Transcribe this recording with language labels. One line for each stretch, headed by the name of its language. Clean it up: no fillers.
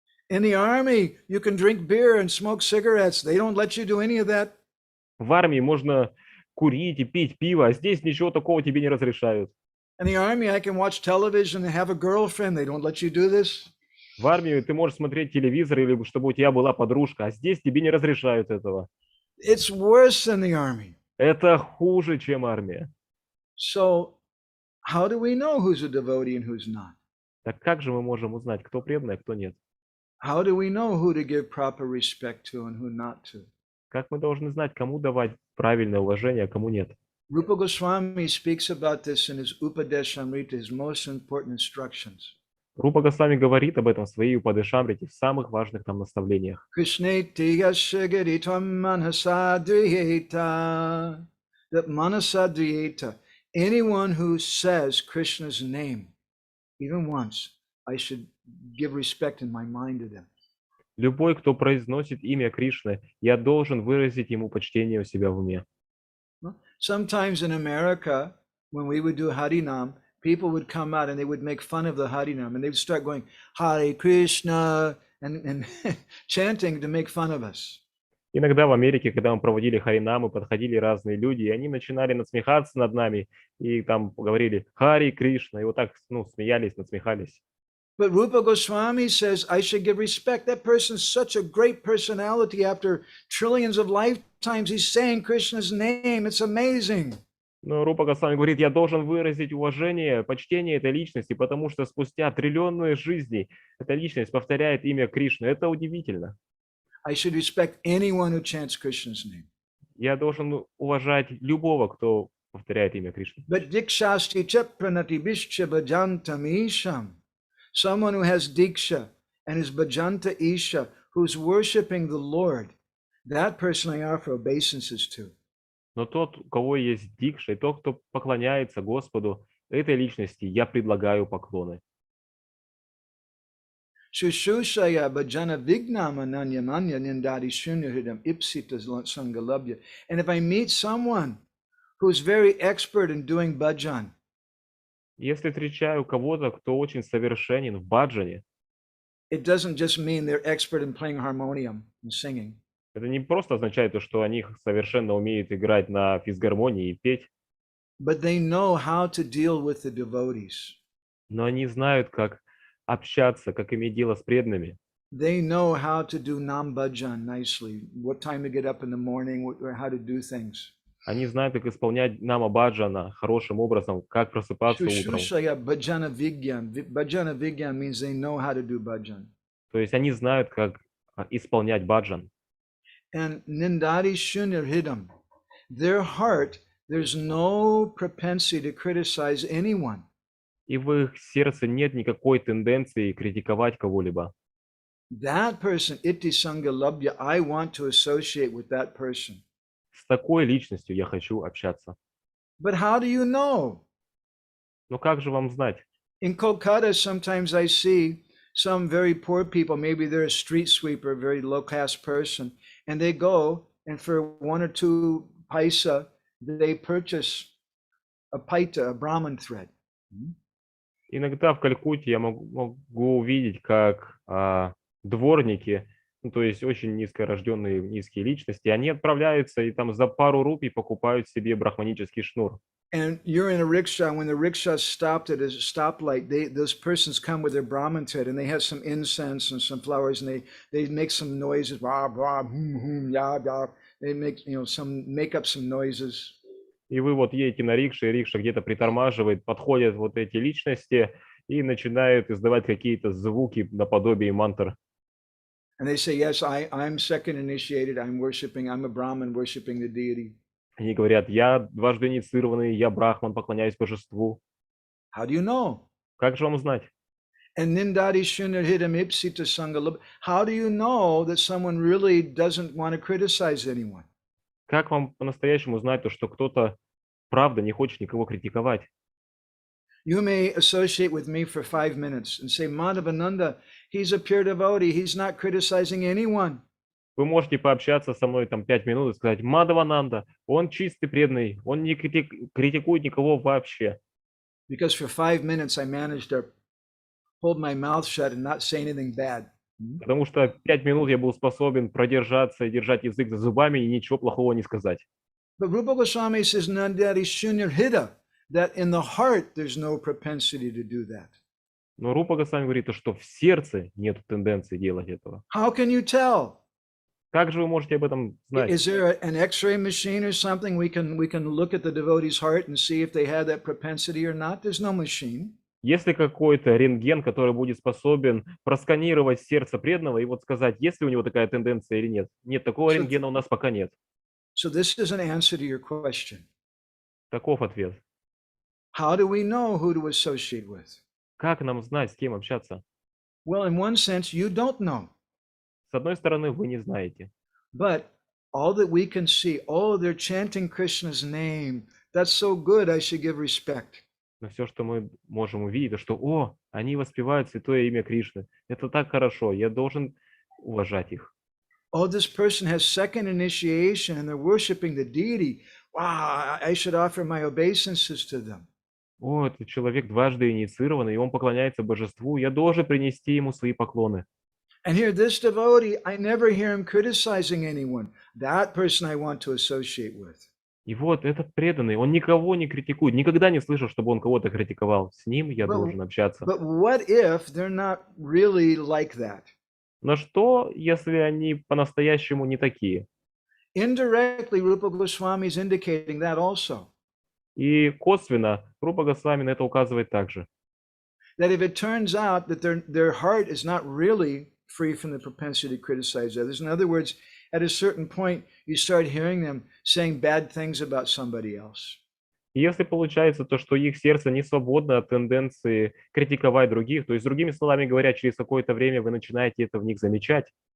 English: In the army, you can drink beer and smoke cigarettes. They don't let you do any of that.
Russian: В армии можно курить и пить пиво, а здесь ничего такого тебе не разрешают.
English: In the army, I can watch television and have a girlfriend. They don't let you do this.
Russian: В армии ты можешь смотреть телевизор или чтобы у тебя была подружка, а здесь тебе не разрешают этого.
English: It's worse than the army.
Russian: Это хуже, чем армия.
English: So, how do we know who's a devotee and who's not?
Russian: Так как же мы можем узнать, кто преданный, а кто нет?
English: How do we know who to give proper respect to and who not to?
Russian: Как мы должны знать, кому давать правильное уважение, а кому нет?
English: Rupa Goswami speaks about this in his Upadeshamrita, his most important instructions.
Russian: Рупа Госвами говорит об этом в своей Упадешамрите, в самых важных там наставлениях.
Sanskrit: Krishneti yashagaritam manasadriyeta.
English: That manasadriyeta. Anyone who says Krishna's name, even once, I should give respect in my mind to them.
Russian: Любой, кто произносит имя Кришны, я должен выразить ему почтение у себя в уме.
English: Sometimes in America, when we would do Harinam, people would come out and they would make fun of the Harinam and they would start going Hare Krishna and chanting to make fun of us.
Russian: Иногда в Америке, когда мы проводили харинамы, подходили разные люди, и они начинали насмехаться над нами, и там говорили «Хари Кришна», и вот так, ну, смеялись, насмехались.
English: But Rupa Goswami says, I should give respect. That person's such a great personality. After trillions of lifetimes, he's saying Krishna's name. It's amazing.
Russian: Но Рупа Госвами говорит, я должен выразить уважение, почтение этой личности, потому что спустя триллионные жизней эта личность повторяет имя Кришны. Это удивительно.
English: I should respect anyone who chants Krishna's name.
Russian: Я должен уважать любого, кто повторяет имя Кришны.
Sanskrit: But dikshasti cha pranati bishcha bhajantam isham.
English: Someone who has diksha and is
Sanskrit: bhajanta isha,
English: who's worshiping the Lord, that person I offer obeisances to.
Russian: Но тот, у кого есть дикша, и тот, кто поклоняется Господу, этой личности я предлагаю поклоны.
Sanskrit: Shushushaya bhajana vignama nanyamanya nindadi shunyahidam ipsita sangalabhya.
English: And if I meet someone who's very expert in doing bhajan,
Russian: Если встречаю кого-то, кто очень совершенен в баджане,
English: it doesn't just mean they're expert in playing harmonium and singing.
Russian: это не просто означает то, что они совершенно умеют играть на физгармонии и петь,
English: But they know how to deal with the devotees.
Russian: но они знают, как общаться, как иметь дело с преданными.
English: They know how to do nam bhajan nicely, what time to get up in the morning, or how to do things.
Russian: Они знают, как исполнять нама баджана хорошим образом, как просыпаться утром.
Sanskrit: Shushushaya bhajana vigyan.
English: Bhajana vigyan means they know how to do bhajan.
Russian: То есть они знают, как исполнять баджан.
Sanskrit: And nindari shunyarhidam.
English: Their heart, there's no propensity to criticize anyone.
Russian: И в их сердце нет никакой тенденции критиковать кого-либо.
English: That person,
Sanskrit: iti sangalabhya,
English: I want to associate with that person.
Russian: С такой личностью я хочу общаться.
English: But how do you know?
Russian: Но как же вам знать?
English: In Kolkata, sometimes I see some very poor people, maybe they're a street sweeper, a very low caste person, and they go and for 1 or 2 paisa, they purchase a paita, a Brahmin thread.
Russian: Иногда в Калькутте я могу увидеть, как дворники, ну, то есть очень низкорожденные, низкие личности, они отправляются и там за пару рупий покупают себе брахманический шнур.
English: And you're in a rickshaw. When the rickshaw stopped at a stoplight, those persons come with their Brahmin thread, and they have some incense and some flowers, and they make some noises, blah blah, ya ya. They make make up some noises.
Russian: И вы вот едете на рикше, и рикша где-то притормаживает, подходят вот эти личности и начинают издавать какие-то звуки наподобие мантр.
English: And they say, yes, I'm second initiated. I'm a Brahmin worshiping the deity.
Russian: Они говорят, я дважды инициированный, я брахман, поклоняюсь божеству.
English: How do you know?
Russian: Как же вам знать?
Sanskrit: And nindadi shunyarhidam ipsita sangalab.
English: How do you know that someone really doesn't want to criticize anyone?
Russian: Как вам по-настоящему знать то, что кто-то правда не хочет никого критиковать?
English: You may associate with me for 5 minutes and say, Madhavananda, he's a pure devotee. He's not criticizing anyone.
Russian: Вы можете пообщаться со мной там 5 минут и сказать, Мадхавананда, он чистый преданный, он не критикует никого вообще.
English: Because for 5 minutes I managed to hold my mouth shut and not say anything bad.
Russian: Потому что 5 минут я был способен продержаться и держать язык за зубами и ничего плохого не сказать.
English: But Rupa Goswami says,
Sanskrit: Nandari shunyarhida,
English: that in the heart there's no propensity to do that.
Russian: Но Рупа Госвами говорит, что в сердце нет тенденции делать этого.
English: How can you tell?
Russian: Как же вы можете об этом знать?
English: Is there an X-ray machine or something we can look at the devotee's heart and see if they have that propensity or not? There's no machine.
Russian: Есть ли какой-то рентген, который будет способен просканировать сердце преданного и вот сказать, есть ли у него такая тенденция или нет? Нет, такого рентгена у нас пока нет.
English: So this is an answer to your question.
Russian: Таков ответ.
English: How do we know who to associate with?
Russian: Как нам знать, с кем общаться?
English: Well, in one sense, you don't know.
Russian: С одной стороны, вы не знаете.
English: But all that we can see, oh, they're chanting Krishna's name. That's so good, I should give respect.
Russian: Но все, что мы можем увидеть, это что, они воспевают святое имя Кришны. Это так хорошо, я должен уважать их.
English: Oh, this person has second initiation and they're worshiping the deity. Wow, I should offer my obeisances to them.
Russian: Этот человек дважды инициированный, и он поклоняется божеству, я должен принести ему свои поклоны.
English: And here, this devotee, I never hear him criticizing anyone. That person I want to associate with.
Russian: И вот этот преданный, он никого не критикует, никогда не слышал, чтобы он кого-то критиковал. С ним я должен общаться.
English: But what if they're not really like that?
Russian: Но что, если они по-настоящему не такие?
English: Indirectly, Rupa Goswami is indicating that also.
Russian: И косвенно Рупа Госвами на это указывает также.
English: That if it turns out that their heart is not really free from the propensity to criticize others, in other words, at a certain point, you start hearing them saying bad things about somebody else.
Russian: И если получается то, что их сердце не свободно от тенденции критиковать других, то есть, другими словами говоря, через какое-то время вы начинаете это в них замечать,